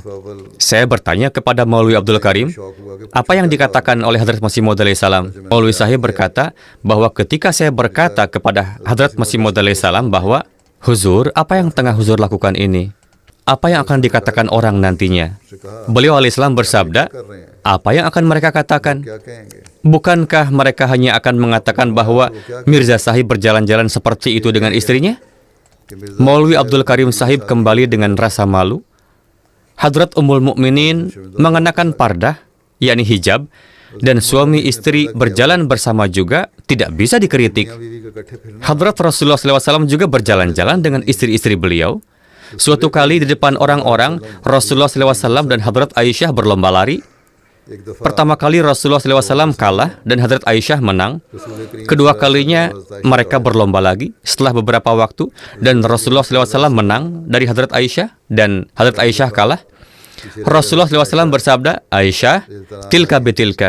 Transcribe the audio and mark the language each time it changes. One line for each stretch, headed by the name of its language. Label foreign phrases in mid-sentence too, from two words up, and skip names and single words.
Indonesian: Saya bertanya kepada Maulwi Abdul Karim, apa yang dikatakan oleh Hadrat Masih Maud
Arabic: alaihi salam?
Indonesian: Maulwi Sahib berkata bahwa ketika saya berkata kepada Hadrat Masih Maud
Arabic: alaihi salam
Indonesian: bahwa, Huzur, apa yang tengah Huzur lakukan ini? Apa yang akan dikatakan orang nantinya? Beliau alaihissalam bersabda, apa yang akan mereka katakan?
Urdu: کیا کہیں گے
Indonesian: Bukankah mereka hanya akan mengatakan bahwa Mirza Sahib berjalan-jalan seperti itu dengan istrinya?
Urdu: کہ مرزا
Indonesian: Maulwi Abdul Karim Sahib kembali dengan rasa malu. Hadrat Ummul Mukminin mengenakan pardah, yakni hijab, dan suami istri berjalan bersama juga tidak bisa dikritik.
Urdu: بیوی کا اکٹھے پھرنا
Indonesian: Hadrat Rasulullah SAW juga berjalan-jalan dengan istri-istri beliau. Suatu kali di depan orang-orang, Rasulullah SAW dan Hadrat Aisyah berlomba lari.
Urdu: ایک دفعہ
Indonesian: Pertama kali Rasulullah SAW kalah dan Hadrat Aisyah menang. Kedua kalinya mereka berlomba lagi setelah beberapa waktu dan Rasulullah SAW menang dari Hadrat Aisyah dan Hadrat Aisyah kalah. Rasulullah SAW bersabda, Aisyah,
Arabic: tilka betilka.